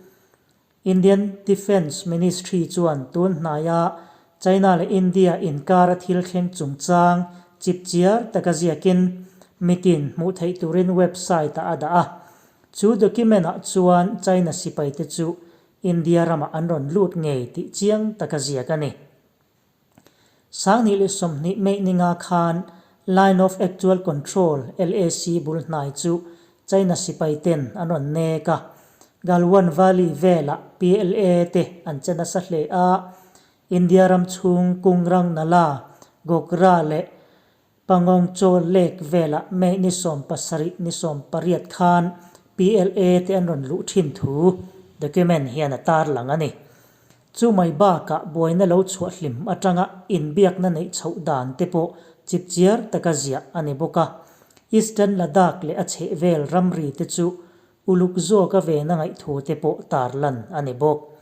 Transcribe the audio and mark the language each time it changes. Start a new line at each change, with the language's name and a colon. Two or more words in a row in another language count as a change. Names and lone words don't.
Mizo: Indian Defence Ministry chuan tun hnaya China le India inkara thil thleng chungchang chipchiar takaziakin mitin mu thei turin website a ada a chu document a chuan China sipai te chu India rama anron lut ngei ti chiang takaziakani sangni le somni me ninga khan
English: line of actual control
Mizo: LAC bul hnai chu China sipai ten anon ne ka Galwan Valley vela PLA te an chana sa hle a India ram chung kungrang nala Gokra le Pangong Chol Lake vela me ni som pasari ni som pariat khan PLA te anon lu thin thu document hian atar lang ani chu mai ba ka boina lo chhuwa hlim atanga in biak na nei chho dan te po chipchiar takazia ani boka Eastern Ladakh le ache vel ramri te chu uluk zo ka ve na ngai thu te po tarlan ani bok